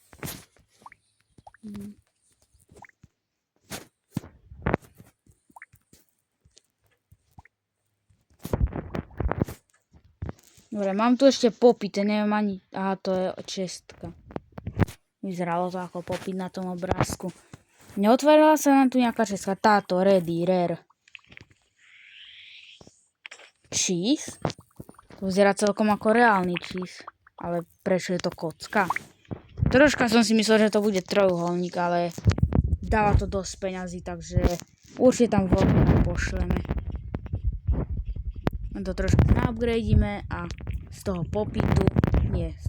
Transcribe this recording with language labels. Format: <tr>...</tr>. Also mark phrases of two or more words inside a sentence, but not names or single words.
<sk>Dobre, mám tu ešte popyt, neviem ani... Aha, to je čestka. Vyzeralo to ako popyt na tom obrázku. Neotvárala sa nám tu nejaká čestka. Táto,</sk> <en>ready, rare. Cheese?</en> <sk>To vyzerá celkom ako reálny cheese. Ale prečo je to kocka? Troška som si myslel, že to bude trojuholník, ale dáva to dosť peňazí, takže určite tam voľko pošleme. To trošku upgradeíme a z toho popytu nie.</sk>